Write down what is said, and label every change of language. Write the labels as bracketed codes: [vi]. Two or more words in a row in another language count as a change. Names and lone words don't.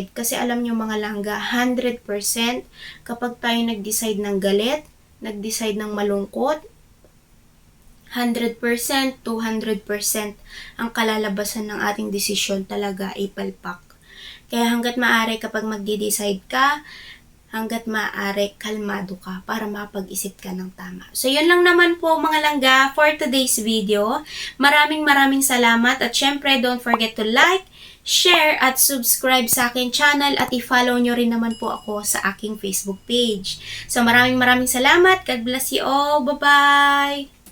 [tl] Kasi alam nyo mga langga, 100% kapag tayo nag-decide ng galit, nag-decide ng malungkot, 100%, 200% ang kalalabasan ng ating desisyon talaga ay palpak. Kaya hanggat maaari kapag magde-decide ka, hanggat maaari, kalmado ka para mapag-isip ka ng tama. So, yun lang naman po mga langga [en] for today's video. [tl] Maraming salamat at syempre, [en] don't forget to like, share, [tl] at subscribe sa aking channel at i-follow nyo rin naman po ako sa aking Facebook page. So, maraming salamat. [en] God bless you all. Bye-bye!